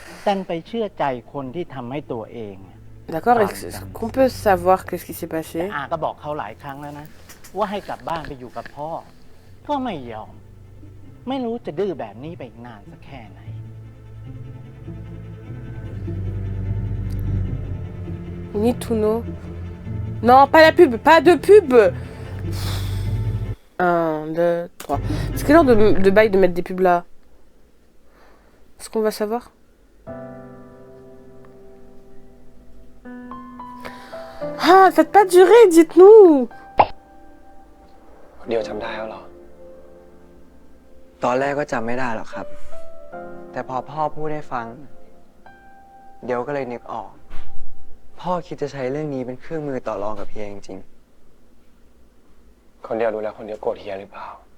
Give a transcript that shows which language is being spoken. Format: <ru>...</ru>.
<th>ดันไปเชื่อใจคนที่ทำให้ตัวเอง</th> <fr>D'accord, est-ce qu'on peut savoir qu'est-ce qui s'est passé?</fr> <th>อาก็บอกเขาหลายครั้งแล้วนะ ว่าให้กลับบ้านไปอยู่กับพ่อ ก็ไม่ยอม ไม่รู้จะดื้อแบบนี้ไปอีกนานสักแค่ไหน</th> <en>We need to know.</en> <fr>Non, pas la pub, pas de pub. 1, 2, 3. C'est quel genre de bail de mettre des pubs là? Est-ce qu'on va savoir? Ah, faites pas durer, dites-nous.</fr> <th>เดียวจำได้แล้วเหรอ ตอนแรกก็จำไม่ได้หรอกครับ แต่พอพ่อพูดให้ฟัง เดี๋ยวก็เลยนึกออก พ่อคิดจะใช้เรื่องนี้เป็นเครื่องมือต่อรองกับเฮียจริง คนเดียวรู้แล้วคนเดียวโกรธเฮียหรือเปล่า</th>